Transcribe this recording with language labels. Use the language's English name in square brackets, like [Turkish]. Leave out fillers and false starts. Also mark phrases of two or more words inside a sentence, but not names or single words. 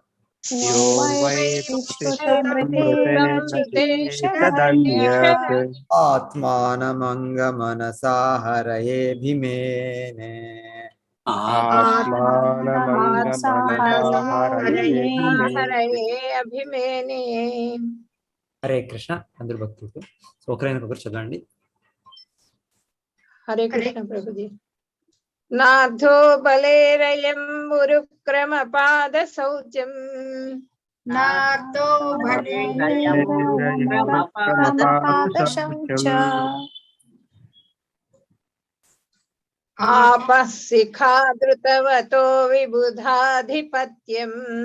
[Sanskrit] यो वै प्रतिश्रुतमृतेन चिकीर्षदन्यत् आत्मानमङ्गमनसा हरयेऽभिमेने आत्मानमनसा हरयेऽभिमेने हरे कृष्ण [Telugu] అందరు భక్తులకు ఒకరైనొకరు చదవండి [Sanskrit] हरे कृष्ण प्रभु जी। नाथो बलेरयं मुरुक्रमपाद शौचम् नातो क्रमपादशौच आपः शिखाधृतवतो विबुधाधिपत्यम्